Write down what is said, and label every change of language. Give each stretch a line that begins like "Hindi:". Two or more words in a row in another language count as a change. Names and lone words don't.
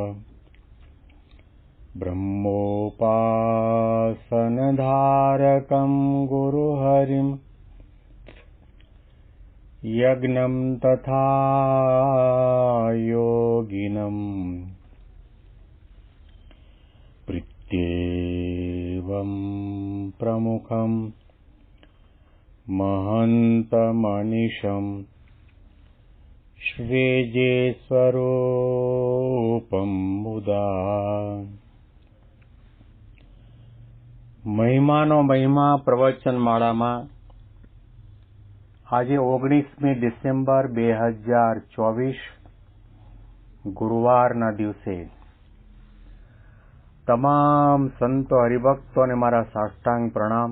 Sanskrit: ब्रह्मोपासनधारकं गुरुहरिं यज्ञं तथा योगिनं प्रीत्येवं प्रमुखं महन्तमनिशं श्रीजेस्वरूपं मुदा
Gujarati: મહિમાનો મહિમા પ્રવચનમાળામાં આજે 19મી ડિસેમ્બર 2024 ગુરુવારના દિવસે તમામ સંતો હરિભક્તોને મારા સાષ્ટાંગ પ્રણામ.